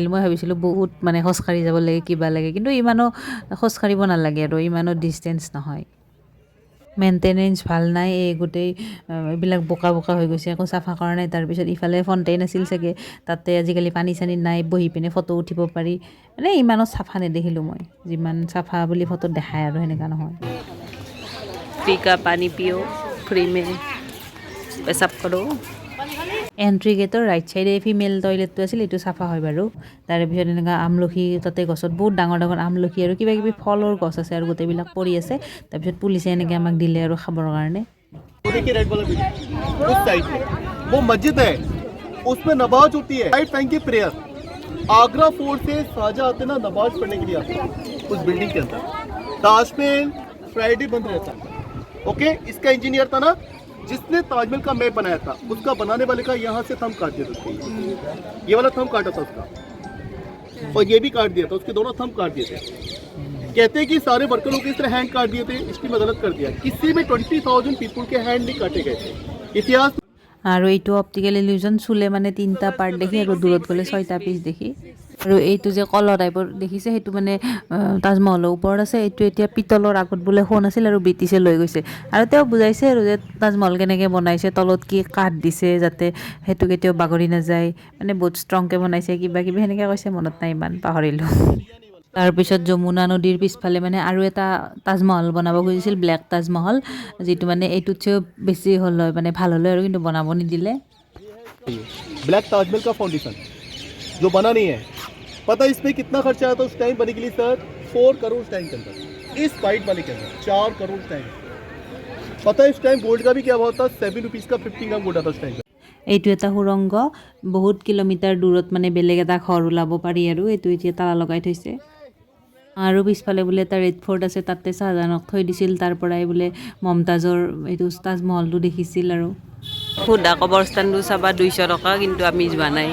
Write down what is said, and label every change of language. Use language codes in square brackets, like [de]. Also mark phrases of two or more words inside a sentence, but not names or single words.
[as] মই ভাবিছিলোঁ বহুত মানে খোজকাঢ়ি যাব লাগে কিবা লাগে, কিন্তু ইমানো খোজকাঢ়িব নালাগে আৰু ইমানো ডিষ্টেঞ্চ নহয়। মেইনটেনেঞ্চ ভাল নাই, এই গোটেই এইবিলাক বোকা হৈ গৈছে, একো চাফা কৰা নাই। তাৰপিছত ইফালে ফণ্টেইন আছিল চাগে, তাতে আজিকালি পানী চানী নাই, বহি পিনে ফটো উঠিব পাৰি, মানে ইমানো চাফা নেদেখিলোঁ মই, যিমান চাফা বুলি ফটোত দেখায় আৰু সেনেকুৱা নহয়। [hi] फ्री का पानी पियो, फ्री में पेशाब करो। [en] entry gateৰ right sideে female toiletটো [as] আছিল, এইটো চাফা হয় বাৰু। তাৰপিছত এনেকুৱা আমলখি, তাতে গছত বহুত ডাঙৰ ডাঙৰ আমলখি আৰু কিবা কিবি ফলৰ গছ আছে আৰু গোটেইবিলাক পৰি আছে। তাৰপিছত পুলিচে এনেকৈ আমাক দিলে আৰু খাবৰ কাৰণে। [hi] वो मस्जिद है, उसमें नमाज होती है, [en] night time [hi] की प्रेयर। आगरा फोर्ट से साजा आते ना नमाज पढ़ने के लिए आते हैं उस बिल्डिंग के अंदर। ताजमहल फ्राइडे बंद रहता है। ओके, इसका इंजीनियर था ना जिसने ताजमहल का मैप बनाया था, उसका बनाने वाले का यहाँ से थंब काट दिया था उसका, ये वाला थंब काटा था उसका, और ये भी काट दिया था, उसके दोनों थंब काट दिए थे। कहते हैं कि सारे वर्करों के इस तरह हैंड काट दिए थे, इसकी मैं गलत कर दिया। किसी में 20,000 पीपल के हैंड नहीं काटे गए थे। इतिहास [as] আৰু এইটো [en] optical illusion, [as] চুলে মানে 3টা পাৰ্ট দেখি আৰু দূৰত গ'লে 6টা পিচ দেখি। আৰু এইটো যে কলহ টাইপৰ দেখিছে, সেইটো মানে তাজমহলৰ ওপৰত আছে। এইটো এতিয়া পিতলৰ, আগত বোলে সোণ আছিল আৰু ব্ৰিটিছে লৈ গৈছে। আৰু তেওঁ বুজাইছে আৰু যে তাজমহল কেনেকৈ বনাইছে, তলত কি কাঠ দিছে যাতে সেইটো কেতিয়াও বাগৰি নাযায়, মানে বহুত ষ্ট্ৰংকৈ বনাইছে, কিবা কিবি সেনেকৈ কৈছে, মনত নাই ইমান, পাহৰিলোঁ। তাৰপিছত যমুনা নদীৰ পিছফালে মানে আৰু এটা তাজমহল বনাব খুজিছিল, ব্লেক তাজমহল, যিটো মানে এইটোতছেও বেছি হ'ল হয়, মানে ভাল হ'লে আৰু, কিন্তু বনাব নিদিলে। [hi] ब्लैक ताजमहल का फाउंडेशन जो बना नहीं है। पता है इस पे कितना खर्चा आया था उस टाइम बनने के लिए सर? 4 करोड़ उस टाइम के अंदर, इस वाइट वाले के अंदर 4 करोड़ उस टाइम। पता है इस टाइम गोल्ड का भी क्या भाव था? 7 रुपीज़ का 50 ग्राम गोल्ड आता उस टाइम। [as] এইটো এটা সুৰংগ, বহুত কিলোমিটাৰ দূৰত মানে বেলেগ এটা ঘৰ ওলাব পাৰি আৰু এইটো এতিয়া তালা লগাই থৈছে। আৰু পিছফালে বোলে এটা ৰেড ফৰ্ট আছে, তাতে শ্বাহজাহানক থৈ দিছিল, তাৰ পৰাই বোলে মমতাজৰ এইটো তাজমহলটো দেখিছিল আৰু। সুধা কবৰস্থানটো চাবা 200 টকা, কিন্তু আমি যোৱা নাই।